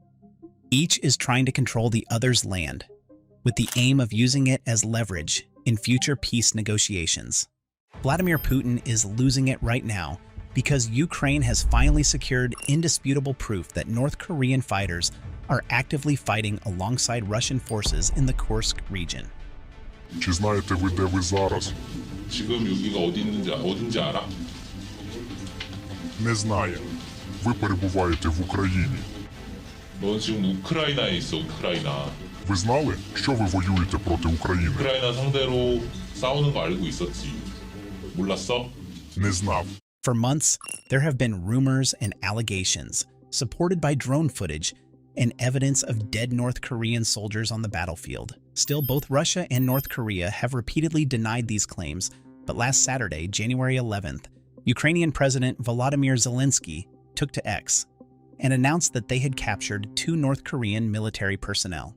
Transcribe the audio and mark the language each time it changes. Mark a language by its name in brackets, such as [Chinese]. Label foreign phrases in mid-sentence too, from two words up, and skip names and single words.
[English] Each is trying to control the other's land, with the aim of using it as leverage in future peace negotiations. Vladimir Putin is losing it right now because Ukraine has finally secured indisputable proof that North Korean fighters are actively fighting alongside Russian forces in the Kursk region. [Ukrainian] Чи знаєте ви, де ви зараз? [Korean] 지금 여기가 어딘지 알아? [Ukrainian] Не знаю. Ви перебуваєте в Україні. [Korean] 넌 지금 우크라이나에 있어, 우크라이나. [Ukrainian] Ви знали, що ви воюєте проти України? [Korean] 우크라이나 상대로 싸우는 거 알고 있었지. 몰랐어? [Ukrainian] Не знав. [English] For months, there have been rumors and allegations, supported by drone footage and evidence of dead North Korean soldiers on the battlefield. Still, both Russia and North Korea have repeatedly denied these claims, but last Saturday, January 11th, Ukrainian President Volodymyr Zelensky took to X and announced that they had captured 2 North Korean military personnel.